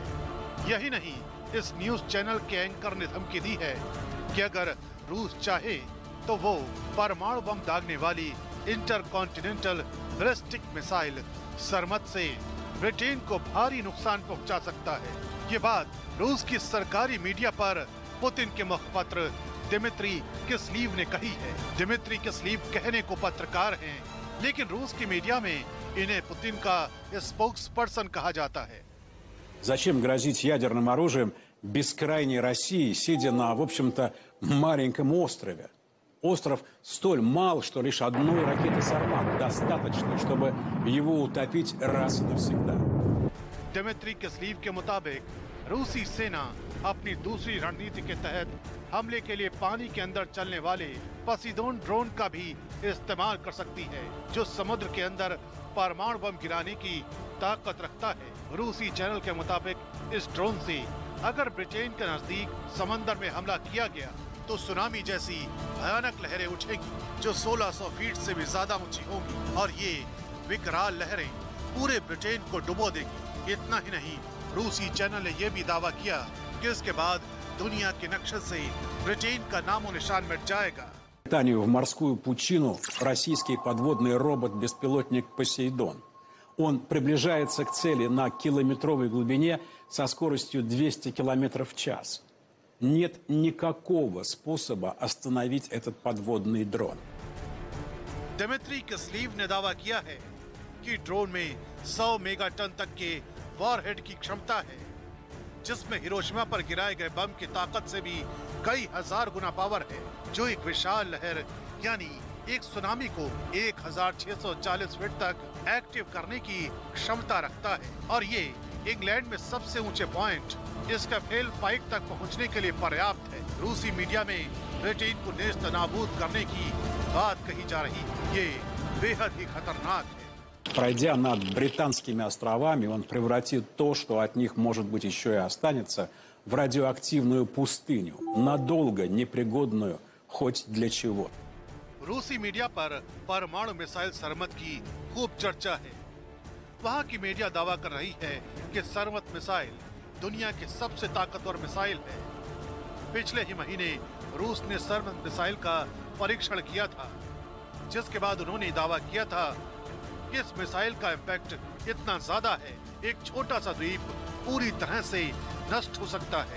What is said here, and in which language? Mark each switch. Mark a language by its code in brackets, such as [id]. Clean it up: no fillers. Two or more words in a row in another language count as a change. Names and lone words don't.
[hi] यही नहीं, इस न्यूज चैनल के एंकर ने धमकी दी है कि अगर रूस चाहे तो वो परमाणु बम दागने वाली इंटरकॉन्टिनेंटल बैलिस्टिक मिसाइल सरमत से ब्रिटेन को भारी नुकसान पहुंचा सकता है। ये बात रूस की सरकारी मीडिया पर पुतिन के मुखपत्र दिमित्री किस्लीव ने कही है। दिमित्री किस्लीव कहने को पत्रकार हैं, लेकिन रूस की मीडिया में इन्हें पुतिन का स्पोक्स पर्सन कहा जाता है। [ru] Зачем грозить ядерным оружием бескрайней России, сидя на, в общем-то, маленьком острове? Остров столь мал, что лишь одной ракеты «Сармат» достаточно, чтобы его утопить раз и навсегда. [hi] दिमित्री किस्लीव के मुताबिक रूसी सेना अपनी दूसरी रणनीति के तहत हमले के लिए पानी के अंदर चलने वाले पोसेइडोन ड्रोन का भी इस्तेमाल कर सकती है, जो समुद्र के अंदर परमाणु बम गिराने की ताकत रखता है। रूसी चैनल के मुताबिक इस ड्रोन से अगर ब्रिटेन के नजदीक समंदर में हमला किया गया तो सुनामी जैसी भयानक लहरें उठेगी, जो 1600 फीट से भी ज्यादा ऊंची होंगी और ये विकराल लहरें पूरे ब्रिटेन को डुबो देगी। इतना ही नहीं, रूसी चैनल ने यह भी दावा किया कि इसके बाद दुनिया के नक्शे से ब्रिटेन का नामो निशान मिट जाएगा। [ru] В морскую пучину российский подводный робот-беспилотник «Посейдон». Он приближается к цели на километровой глубине со скоростью 200 км в час. Нет никакого способа остановить этот подводный дрон. [hi] दिमित्री किस्लीव ने दावा किया है कि ड्रोन में 100 मेगाटन तक के वॉरहेड की क्षमता है, जिसमें हिरोशिमा पर गिराए गए बम की ताकत से भी कई हजार गुना पावर है, जो एक विशाल लहर यानी एक सुनामी को 1640 फीट तक एक्टिव करने की क्षमता रखता है। और ये इंग्लैंड में सबसे ऊंचे पॉइंट स्कैफेल पाइक तक पहुंचने के लिए पर्याप्त है। रूसी मीडिया में ब्रिटेन को नेस्त नाबूद करने की बात कही जा रही, ये बेहद ही खतरनाक है। [ru] Пройдя над британскими островами, он превратит то, что от них, может быть, еще и останется, в радиоактивную пустыню, надолго непригодную хоть для чего. [hi] रूसी मीडिया पर परमाणु मिसाइल सरमत की खूब चर्चा है। वहाँ की मीडिया दावा कर रही है कि सरमत मिसाइल दुनिया की सबसे ताकतवर मिसाइल है। पिछले ही महीने रूस ने सरमत मिसाइल का परीक्षण किया था, जिसके बाद उन्होंने दावा किया था कि इस मिसाइल का इम्पैक्ट इतना ज्यादा है, एक छोटा सा द्वीप पूरी तरह से नष्ट हो सकता है।